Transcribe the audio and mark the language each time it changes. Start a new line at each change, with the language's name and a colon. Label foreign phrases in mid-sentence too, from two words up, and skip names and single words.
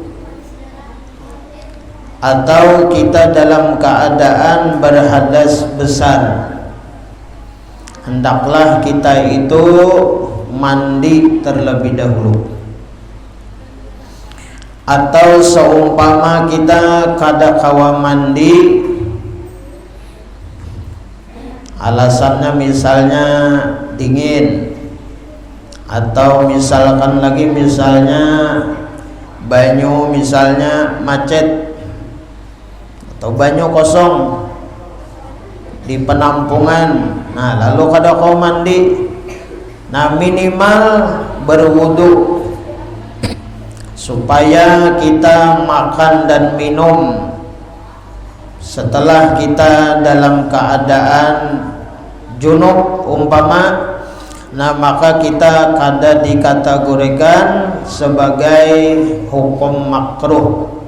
Indonesian: atau kita dalam keadaan berhadas besar, hendaklah kita itu mandi terlebih dahulu. Atau seumpama kita
Banjar: kada kawa
Indonesian: mandi, alasannya misalnya dingin, atau misalkan lagi misalnya banyu misalnya macet, atau banyu kosong di penampungan. Nah, lalu
Banjar: kada kau
Indonesian: mandi, nah minimal berwudu supaya kita makan dan minum setelah kita dalam keadaan junub umpama, nah maka kita kada dikategorikan sebagai hukum makruh.